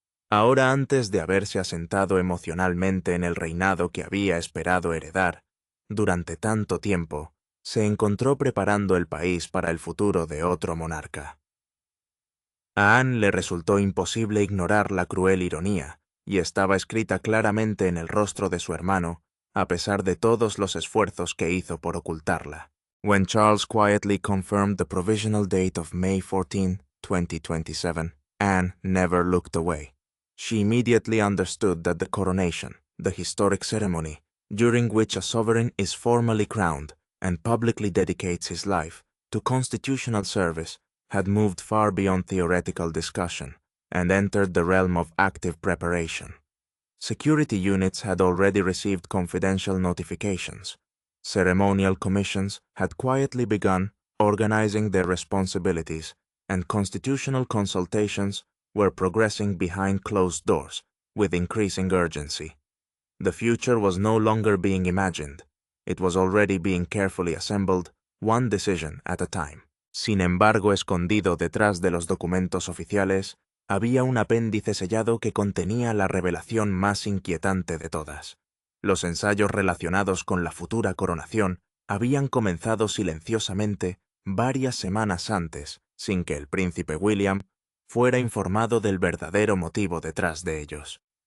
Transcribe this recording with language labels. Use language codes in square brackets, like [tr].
[es] Ahora, antes de haberse asentado emocionalmente en el reinado que había esperado heredar, durante tanto tiempo, se encontró preparando el país para el futuro de otro monarca. A Anne le resultó imposible ignorar la cruel ironía, y estaba escrita claramente en el rostro de su hermano, a pesar de todos los esfuerzos que hizo por ocultarla. [en] When Charles quietly confirmed the provisional date of May 14, 2027, Anne never looked away. She immediately understood that the coronation, the historic ceremony, during which a sovereign is formally crowned and publicly dedicates his life to constitutional service, had moved far beyond theoretical discussion and entered the realm of active preparation. Security units had already received confidential notifications. Ceremonial commissions had quietly begun organizing their responsibilities, and constitutional consultations were progressing behind closed doors with increasing urgency. The future was no longer being imagined. It was already being carefully assembled, one decision at a time. [es] Sin embargo, escondido detrás de los documentos oficiales, había un apéndice sellado que contenía la revelación más inquietante de todas. Los ensayos relacionados con la futura coronación habían comenzado silenciosamente varias semanas antes, sin que el príncipe William fuera informado del verdadero motivo detrás de ellos.